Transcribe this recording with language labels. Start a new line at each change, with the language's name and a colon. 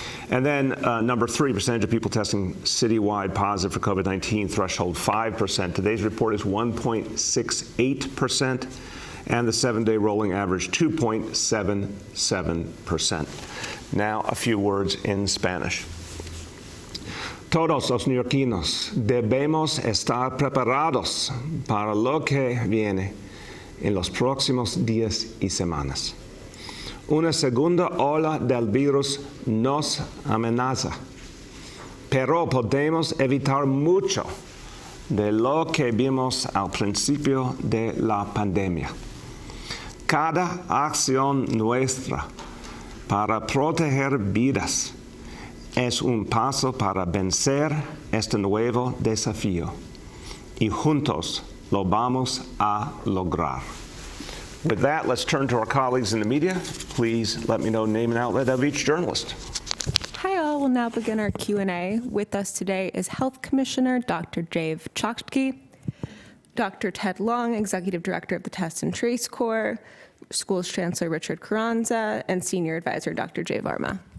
English: And then number 3, percentage of people testing citywide positive for COVID-19, threshold 5%. Today's report is 1.68%, and the 7-day rolling average 2.77%. Now a few words in Spanish.
Spanish: Todos los neoyorquinos debemos estar preparados para lo que viene en los próximos días y semanas. Una segunda ola del virus nos amenaza, pero podemos evitar mucho de lo que vimos al principio de la pandemia. Cada acción nuestra para proteger vidas es un paso para vencer este nuevo desafío, y juntos lo vamos a lograr.
English: With that, let's turn to our colleagues in the media. Please let me know name and outlet of each journalist. Hi all, we'll now begin our Q&A. With us today is Health Commissioner Dr. Dave Chokshi, Dr. Ted Long, Executive Director of the Test and Trace Corps, Schools Chancellor Richard Carranza, and Senior Advisor Dr. Jay Varma.